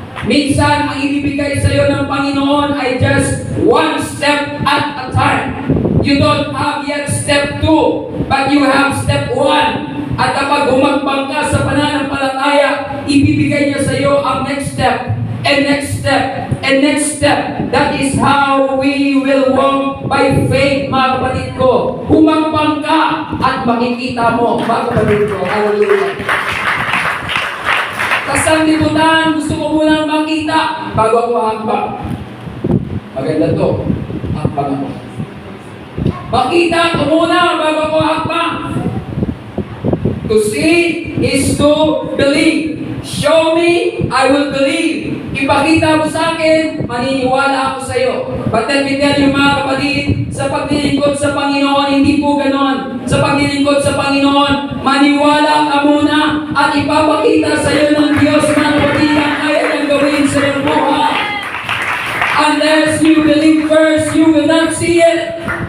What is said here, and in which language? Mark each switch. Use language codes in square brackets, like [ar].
[tl] Minsan, ang ibibigay sa iyo ng Panginoon ay [en] just one step at a time. You don't have yet step 2, but you have step 1. [tl] At kapag humakbang ka sa pananampalataya, ibibigay niya sa iyo ang next step, [en] and next step, and next step. That is how we will walk by faith, [tl] mga kapatid ko. Humakbang ka at makikita mo, mga kapatid ko. Hallelujah. Kasang libutan, gusto ko munang makita bago ako hakbang. Maganda to, hakbang ako. Makita ko muna bago ako hakbang. [en] To see is to believe. Show me, I will believe. [tl] Ipakita mo sa akin, maniniwala ako sa iyo. [en] But let me tell you, [tl] mga kapatid, sa paglilingkod sa Panginoon, hindi po ganon. Sa paglilingkod sa Panginoon, maniwala ka muna at ipapakita sa iyo ng Diyos, mga kapatid, ang kaya niyang gawin sa iyong buhay. [en] Unless you believe first, you will not see it.